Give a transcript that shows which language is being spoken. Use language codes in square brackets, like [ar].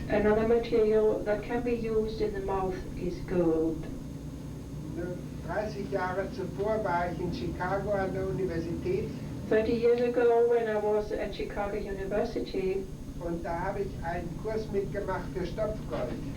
[en] Another material that can be used in the mouth is gold. [de] 30 Jahre zuvor war ich in Chicago an der Universität. [en] 30 years ago when I was at Chicago University, [de] und da habe ich einen Kurs mitgemacht für Stopfgold.